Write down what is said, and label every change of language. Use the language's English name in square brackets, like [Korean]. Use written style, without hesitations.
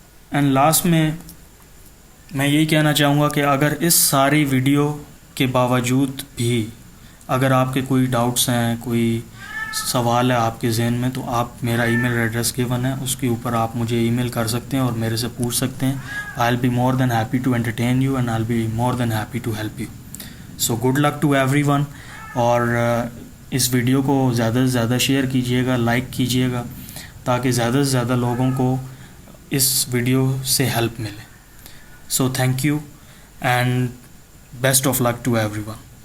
[Urdu] And last میں یہی کہنا چاہوں گا کہ اگر اس ساری ویڈیو کے باوجود بھی اگر آپ کے کوئی ڈاؤٹس ہیں, کوئی سوال ہے آپ کے ذہن میں, تو آپ میرا ای میل ایڈریس گیون ہے, اس کے اوپر آپ مجھے ای میل کر سکتے ہیں اور میرے سے پوچھ سکتے ہیں. [English] I'll be more than happy to entertain you and I'll be more than happy to help you. So good luck to everyone. [Urdu] اور اس ویڈیو کو زیادہ سے زیادہ شیئر کیجیے گا, لائک کیجیے گا, تاکہ زیادہ سے زیادہ لوگوں کو اس ویڈیو سے ہیلپ ملے. [English] So thank you and best of luck to everyone.